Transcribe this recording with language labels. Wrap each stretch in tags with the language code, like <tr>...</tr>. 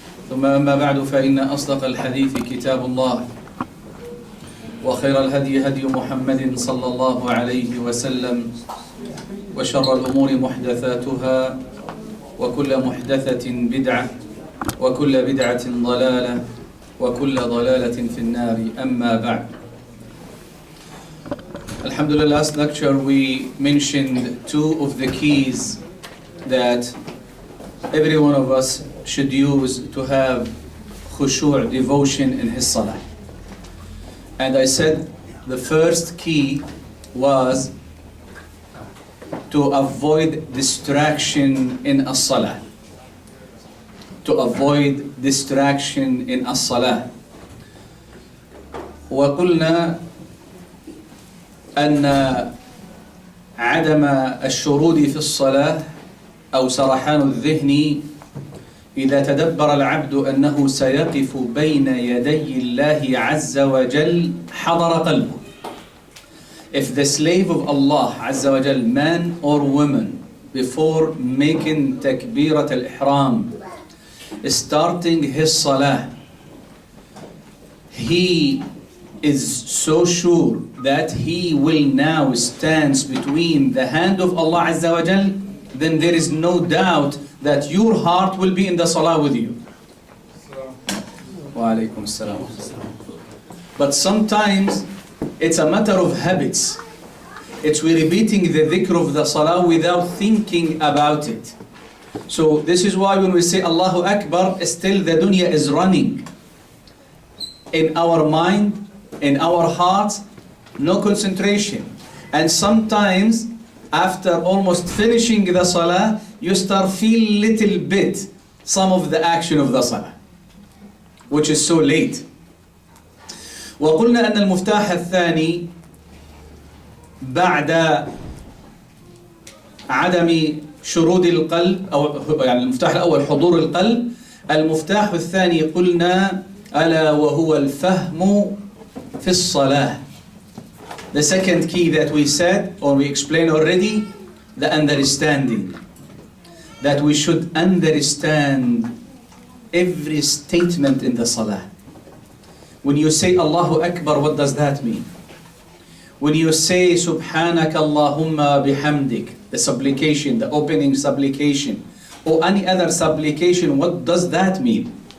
<ar>ثم أما بعد، فإن أصدق الحديث كتاب الله، وخير الهدي هدي محمد صلى الله عليه وسلم، وشر الأمور محدثاتها، وكل محدثة بدعة، وكل بدعة ضلالة، وكل ضلالة في النار. أما بعد.</ar> <en>Alhamdulillah, last lecture we mentioned two of the keys that every one of us should use to have khushu' devotion in his salah. And I said the first key was to avoid distraction in as-salah. To avoid distraction in as-salah.</en> <ar>وقلنا أن عدم الشرود في الصلاة أو سرحان الذهن إذا تدبر العبد أنه سيقف بين يدي الله عز وجل حضر قلبه.</ar> <en>If the slave of Allah عز وجل, man or woman, before making takbirat al-ihram, starting his salah, he is so sure that he will now stand between the hand of Allah Azza wa Jal, then there is no doubt that your heart will be in the salah with you. Wa alaikum assalam. But sometimes it's a matter of habits. It's we repeating the dhikr of the salah without thinking about it. So this is why when we say Allahu Akbar, still the dunya is running in our mind, in our hearts, no concentration. And sometimes after almost finishing the salah, you start feel little bit some of the action of the salah, which is so late.</en> <ar>وقلنا أن المفتاح الثاني بعد عدم شرود القلب، أو يعني المفتاح الأول حضور القلب، المفتاح الثاني قلنا ألا وهو الفهم في الصلاة.</ar> <en>The second key that we said, or we explained already, the understanding. That we should understand every statement in the salah. When you say Allahu Akbar, what does that mean? When you say Subhanaka Allahumma bihamdik, the supplication, the opening supplication, or any other supplication, what does that mean?</en>